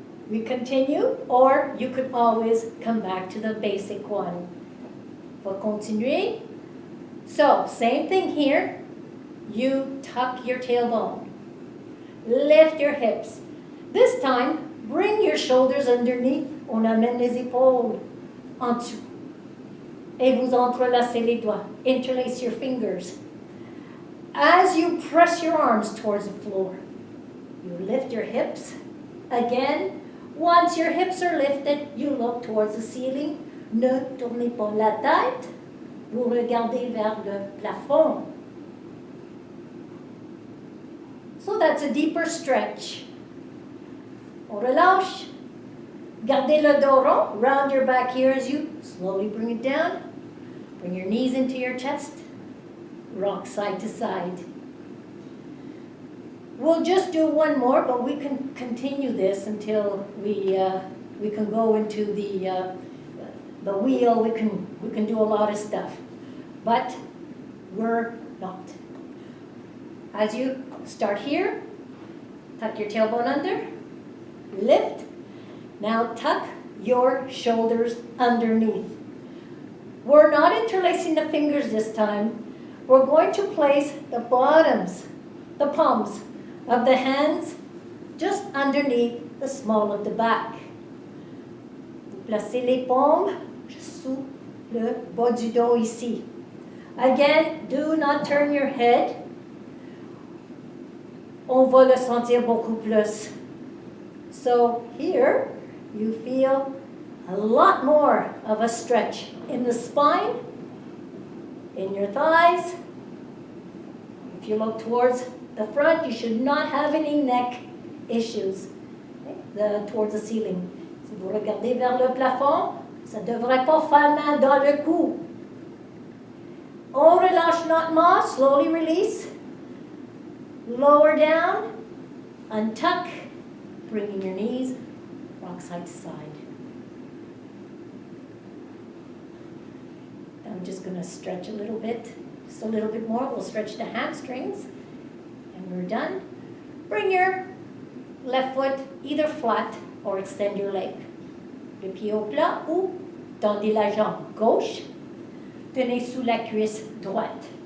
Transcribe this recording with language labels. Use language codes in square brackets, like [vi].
[en] We continue, or you could always come back to the basic one. We'll continue. So, same thing here. You tuck your tailbone. Lift your hips. This time, bring your shoulders underneath. [fr] On amène les épaules en dessous. Et vous entrelacez les doigts. [en] Interlace your fingers. As you press your arms towards the floor, you lift your hips. Again, once your hips are lifted, you look towards the ceiling. [fr] Ne tournez pas la tête. Vous regardez vers le plafond. [en] So that's a deeper stretch. [fr] On relâche. Gardez le dos rond. [en] Round your back here as you slowly bring it down. Bring your knees into your chest. Rock side to side. We'll just do one more, but we can continue this until we can go into the wheel. We can do a lot of stuff, but we're not. As you start here, tuck your tailbone under, lift. Now tuck your shoulders underneath. We're not interlacing the fingers this time. We're going to place the bottoms, the palms of the hands just underneath the small of the back. [fr] Vous placez les paumes sous le bas du dos ici. [en] Again, do not turn your head. [fr] On va le sentir beaucoup plus. [en] So here, you feel a lot more of a stretch in the spine, in your thighs. If you look towards the front, you should not have any neck issues. Towards the ceiling. [fr] Si vous regardez vers le plafond, ça ne devrait pas faire mal dans le cou. On relâche lentement, [en] slowly release. Lower down, untuck, bringing your knees, rock side to side. I'm just going to stretch a little bit, just a little bit more. We'll stretch the hamstrings, and we're done. Bring your left foot either flat or extend your leg. [fr] Le pied au plat ou tendez la jambe gauche. Tenez sous la cuisse droite.